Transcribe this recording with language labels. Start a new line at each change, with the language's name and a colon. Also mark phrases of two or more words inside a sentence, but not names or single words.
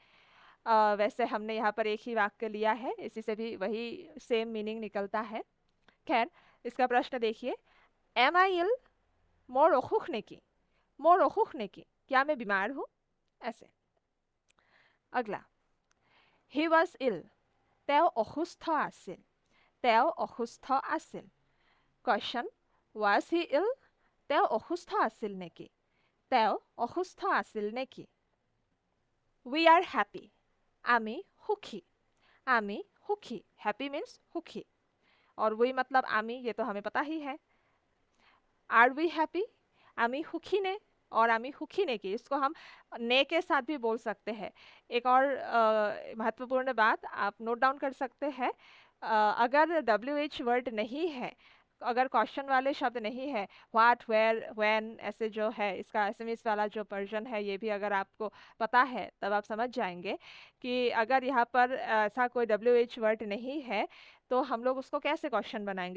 Hindi: वैसे हमने यहाँ पर एक ही वाक्य लिया है, इसी से भी वही सेम मीनिंग निकलता है। खैर, इसका प्रश्न देखिए,
English: am I ill,
Assamese: মোৰ অসুখ নে কি, মোৰ অসুখ নে কি,
Hindi: क्या मैं बीमार हूँ? ऐसे। अगला,
English: he was ill,
Assamese: তেওঁ অসুস্থ আছিল, তেওঁ অসুস্থ আছিল।
English: क्वेश्चन, was he ill?
Assamese: তেওঁ অসুস্থ আছিল নেকি? তেওঁ অসুস্থ আছিল নেকি?
English: We are happy,
Assamese: আমি সুখী, আমি সুখী,
English: happy means সুখী।
Hindi: और वही मतलब आमी, ये तो हमें पता ही है।
English: are we happy,
Assamese: আমি সুখী নে,
Hindi: और
Assamese: আমি সুখী নে কি,
Hindi: इसको हम ने के साथ भी बोल सकते हैं। एक और महत्वपूर्ण बात आप
English: note down
Hindi: कर सकते हैं, अगर
English: WH word
Hindi: नहीं है, अगर क्वेश्चन वाले शब्द नहीं है,
English: what, where, when,
Hindi: ऐसे जो है इसका एसएमएस वाला जो वर्जन है, ये भी अगर आपको पता है तब आप समझ जाएंगे कि अगर यहाँ पर ऐसा कोई
English: WH word
Hindi: नहीं है तो हम लोग उसको कैसे क्वेश्चन बनाएंगे।